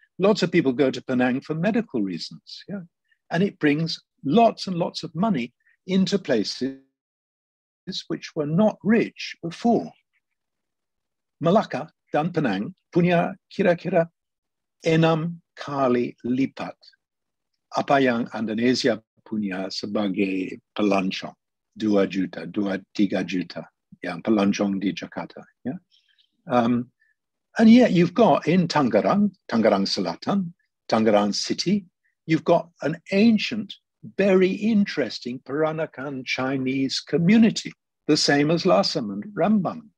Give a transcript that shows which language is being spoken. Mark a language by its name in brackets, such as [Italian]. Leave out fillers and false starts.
[English] Lots of people go to Penang for medical reasons, yeah. And it brings lots and lots of money into places which were not rich before. [Indonesian] Malaka dan Penang punya kira-kira 6 kali lipat apa yang Indonesia punya sebagai pelancong. 2 juta, 2-3 juta yang pelancong di Jakarta, yeah. [English] And yet you've got in Tangerang Selatan, Tangerang City, you've got an ancient, very interesting Peranakan Chinese community, the same as Lasem and Rambang.